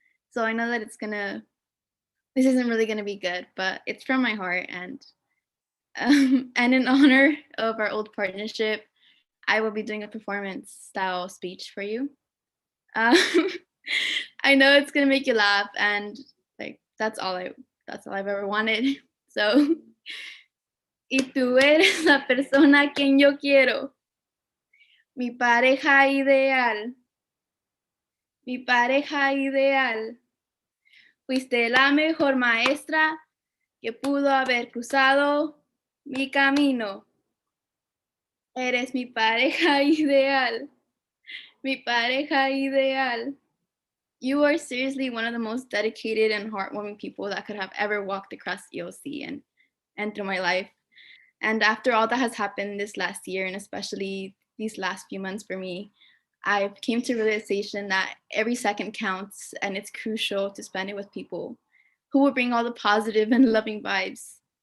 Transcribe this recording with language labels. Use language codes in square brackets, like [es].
[en] So I know that this isn't really gonna be good, but it's from my heart, and in honor of our old partnership, I will be doing a performance style speech for you. Um, I know it's gonna make you laugh, and like that's all I've ever wanted. So. [es] Y tú eres la persona a quien yo quiero, mi pareja ideal, mi pareja ideal. Fuiste la mejor maestra que pudo haber cruzado mi camino. Eres mi pareja ideal, mi pareja ideal. [en] You are seriously one of the most dedicated and heartwarming people that could have ever walked across EOC and through my life. And after all that has happened this last year, and especially these last few months for me, I came to realization that every second counts, and it's crucial to spend it with people who will bring all the positive and loving vibes.